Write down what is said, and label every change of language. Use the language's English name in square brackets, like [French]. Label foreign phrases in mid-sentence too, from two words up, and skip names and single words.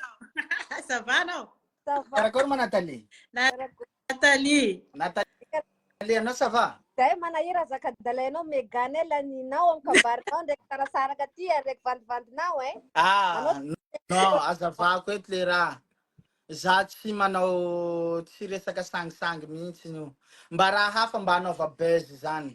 [French] Ça va, non? [Malagasy] Karakôry ma Nathalie? Nathalie. Alianao [French] ça va? [Malagasy] Zay manahira zakadalainao megany laninao amin'ny kabarinao ndraiky sarasaraka aty ndraiky vandivandinao Non, azavako eto le raha. Za tsy manao tsy resaka sangisangy mihitsy io. Mba raha hafa mba anaova buzz zany.